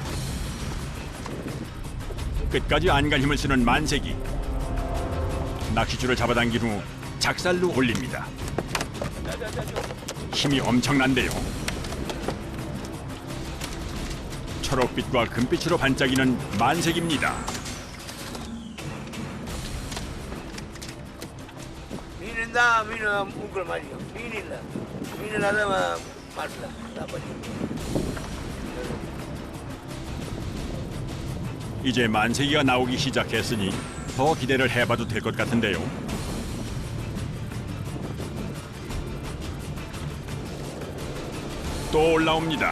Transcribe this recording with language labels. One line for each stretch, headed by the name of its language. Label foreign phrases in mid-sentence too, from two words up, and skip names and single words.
Korean: 끝까지 안갈 힘을 쓰는 만세기. 낚싯줄을 잡아당긴 후 작살로 올립니다. 힘이 엄청난데요. 초록빛과 금빛으로 반짝이는 만색입니다.
Tamil: மீன் இருந்தால் மீன் மூக்கில் மாட்டிக்கும். மீன் இல்லை மீன் இல்லாத மாட்டல அதான் பண்ணி.
Korean: 이제 만세기가 나오기 시작했으니 더 기대를 해봐도 될 것 같은데요. 또 올라옵니다.